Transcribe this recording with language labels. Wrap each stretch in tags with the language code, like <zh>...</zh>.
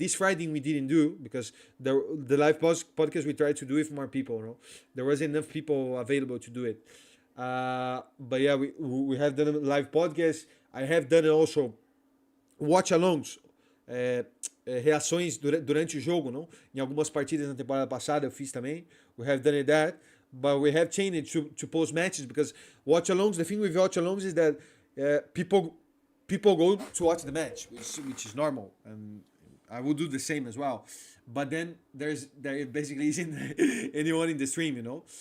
<en>This Friday we didn't do, because the live podcast we tried to do with more people. You know? There wasn't enough people available to do it. But yeah, we have done a live podcast. I have done also watch-alongs,</en> <pt>reações durante o jogo, não? Em algumas partidas na temporada passada eu fiz também.</pt> <en>We have done that, but we have changed it to post matches, because watch-alongs. The thing with watch-alongs is that people go to watch the match, which is normal, and I will do the same as well. But then there basically isn't anyone in the stream, you know.</en>